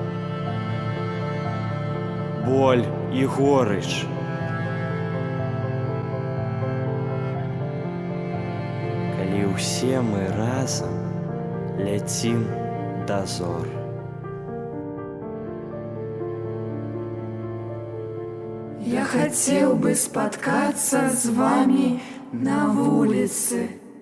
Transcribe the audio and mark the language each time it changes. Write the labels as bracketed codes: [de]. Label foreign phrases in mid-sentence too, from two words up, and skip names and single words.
[be] боль і горыч? Калі ўсе мы разам ляцім да зор. [ru] Я хотел бы споткаться с вами на улице.